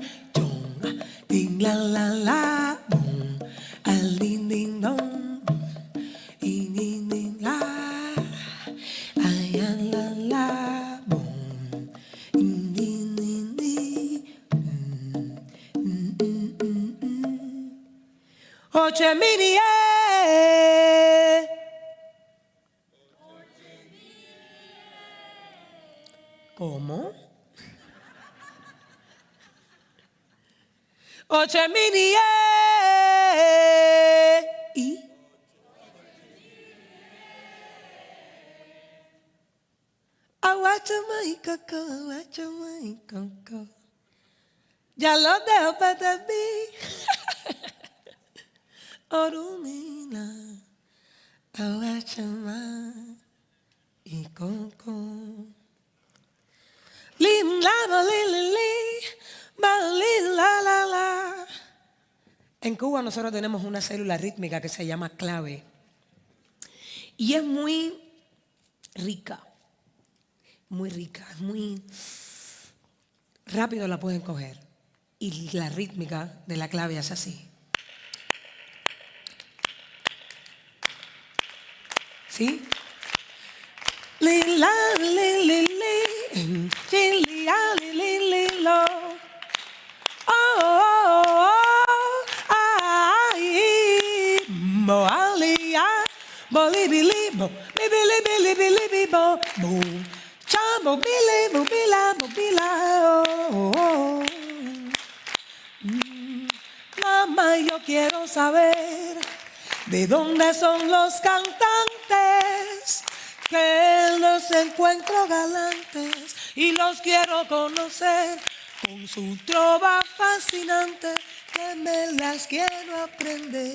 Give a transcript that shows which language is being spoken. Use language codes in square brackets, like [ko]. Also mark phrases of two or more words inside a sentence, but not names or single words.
[es] chong, ding la la la, bum, al ding ding dong, ding ding ding la, ay la la, bum, ding ding ding ding, Oche minie. ¿Cómo? Oche minie. ¿Y? Aguachama y coco, aguachama y coco. Ya lo dejo para mí. Orumila, awachama, y coco. Lim la ba li li li, ba li la la la. En Cuba nosotros tenemos una célula rítmica que se llama clave y es muy rica, muy rápido la pueden coger y la rítmica de la clave es así. ¿Sí? Li la li li li, li li la li li li lo. Oh, oh, oh, ay, mo alia, bolibili, bo, bibili, bili, bo, bo, chambo, bili, bila, oh, oh. Mamá, yo quiero saber de dónde son los cantantes que los encuentro galantes y los quiero conocer con su trova fascinante que me las quiero aprender.